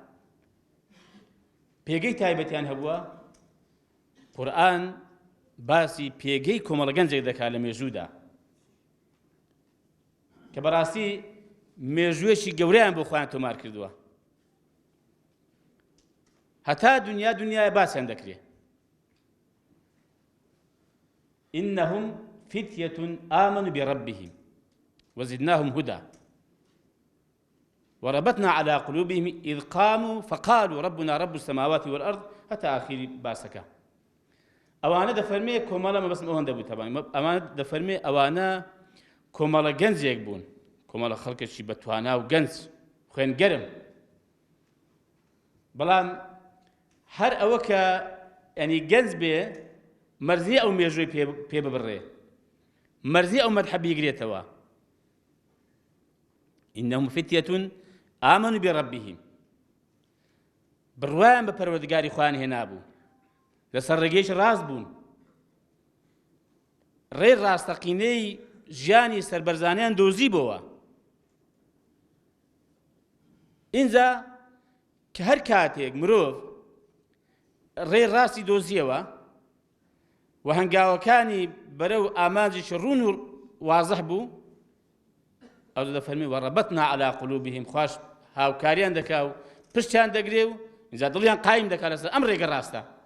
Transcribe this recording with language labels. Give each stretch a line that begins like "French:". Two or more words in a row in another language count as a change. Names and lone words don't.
Central Kurdish: پێگەی تایبەتیان هەبووە قورئان باسی پێگەی کۆمەڵە گەنجێک دەکات لە مێژوودا کە بەڕاستی مێژوویەکی گەورەیان بۆ خۆیان تۆمار کردووە هەتا دنیای باسییان دەکرێت.
Arabic: إنهم فتية آمنوا بربهم وزدناهم هدى وربطنا على قلوبهم إذ قاموا فقالوا ربنا رب السماوات والأرض حتى آخر باسكا.
Central Kurdish: ئەوانە دەفەرمێ کۆمەڵە مەبەستم ئەوەندە بوو تەبانی ئەوانە دەفەرمێ ئەوانە کۆمەڵە گەنجێک بوون کۆمەڵە خەڵکێکی بەتوانا و گەنج خوێنگەرم بەڵام هەر ئەوە کە ینی گەنج بێ مەرزی ئەو مێژووی پێ ببڕێ مەرزی ئەو مەدحە بیگرێتەوە.
Arabic: إنهم فتية آمنوا بربهم
Central Kurdish: بڕوایان بە پەروەردگاری خۆیان هێنابوو لەسەر ڕێگەیەکی ڕاست بوون ڕێ ڕاستەقینەی ژیانی سەربەرزانیان دۆزیبەوە ئینجا کە هەر کاتێک مرۆڤ ڕێڕاستی دۆزیەوە و هەنگاوەکانی بەرەو ئامانجێکی ڕوون و وازەح بوو، ئەو دەفەرمی
Arabic: وەڕەبەتنا عەلا قولوبیهم،
Central Kurdish: خوش هاوکاریان دەکا و پشتیان دەگرێ و ئینجا دڵیان قایم دەکا لەسەر ئەم ڕێگە ڕاستە.